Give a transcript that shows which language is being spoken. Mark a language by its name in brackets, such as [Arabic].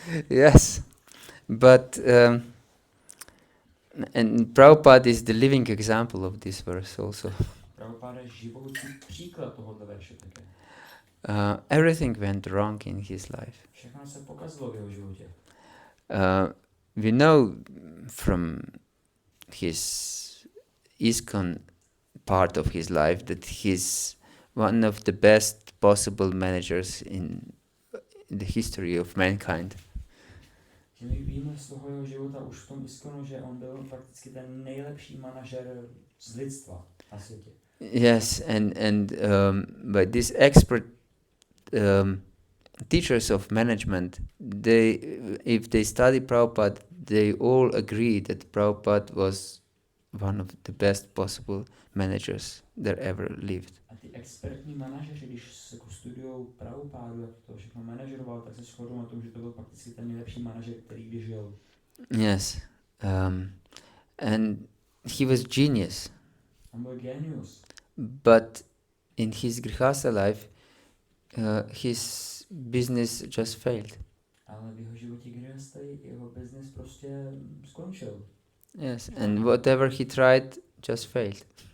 [English] Yes, but and Prabhupada is the living example of this verse also. [Czech] Prabhupada je živoucí příklad tohoto verše také. [English] Everything went wrong in his life. [Czech] Všechno se pokazilo v jeho životě. [English] We know from his ISKCON part of his life that he's one of the best possible managers in the history of mankind. [Czech] Že my víme z toho jeho života už v tom ISKCONu, že on byl prakticky ten nejlepší manažer z lidstva na světě. [English] Yes, and by these expert teachers of management, if they study Prabhupada, they all agree that Prabhupada was one of the best possible managers that ever lived. [Czech] A ty expertní manažeři, když se studujou Prabhupádu, jak to všechno manažeroval, tak se shodují na tom, že to byl prakticky ten nejlepší manažer, který kdy žil. [English] Yes, and he was genius. [Czech] On byl genius. [English] But in his grihastha life, his business just failed. [Czech] Ale v jeho životě grihasty jeho business prostě skončil. [English] Yes, and whatever he tried just failed.